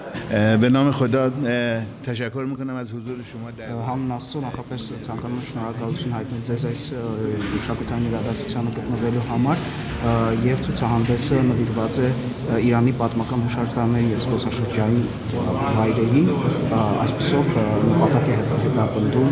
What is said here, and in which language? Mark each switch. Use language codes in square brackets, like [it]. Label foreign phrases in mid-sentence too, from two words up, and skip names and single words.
[fa] به نام خدا تشکر میکنم از حضور شما در [hy] Համն Աստծո նախապես ցանկանում եմ շնորհակալություն հայտնել ձեզ այս մշակութային իրադարձությանը գտնվելու համար եւ ցուցահանդեսը նվիրված է Իրանի պատմական հուշարձանների եւ զբոսաշրջային վայրերին, այսպիսով նպատակ է հետապնդում